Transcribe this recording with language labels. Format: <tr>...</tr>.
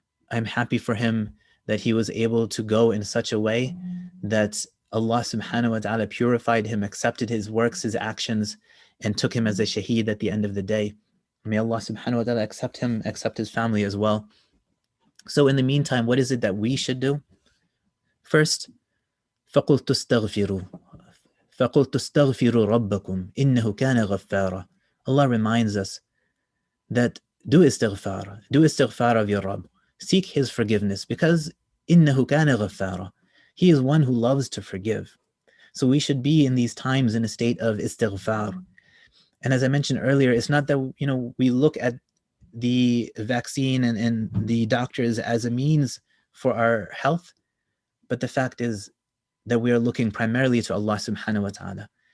<en>I'm happy for him that he was able to go in such a way that Allah subhanahu wa ta'ala purified him, accepted his works, his actions, and took him as a shaheed at the end of the day. May Allah subhanahu wa ta'ala accept him, accept his family as well. So in the meantime, what is it that we should do? First,</en> <ar>فَقُلْتُ اسْتَغْفِرُوا رَبَّكُمْ إِنَّهُ كَانَ غَفَّارًا.</ar> <en>Allah reminds us that do istighfar of your Rabb. Seek his forgiveness, because</en> <ar>إِنَّهُ كَانَ غَفَّارًا.</ar> <en>He is one who loves to forgive. So we should be in these times in a state of istighfar. And as I mentioned earlier, it's not that we look at the vaccine and the doctors as a means for our health, but the fact is that we are looking primarily to Allah subhanahu wa ta'ala.</en>